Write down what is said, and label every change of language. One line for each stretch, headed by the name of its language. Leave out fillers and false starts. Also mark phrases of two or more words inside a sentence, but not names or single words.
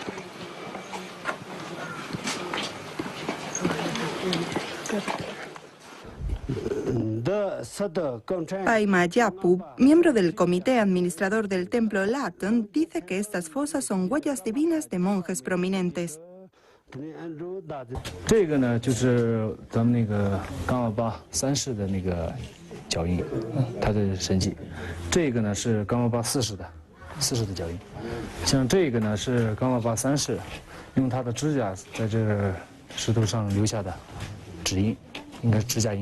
Spanish: Paima Yapu, miembro del comité administrador del templo Latón, dice que estas fosas son huellas divinas de monjes prominentes.
Chinese: 这个呢，就是咱们那个冈瓦巴3世的那个脚印，它的神迹。这个呢是冈瓦巴4世的脚印。像这个呢是冈瓦巴3世用他的指甲在这个石头上留下的指印，应该是指甲印。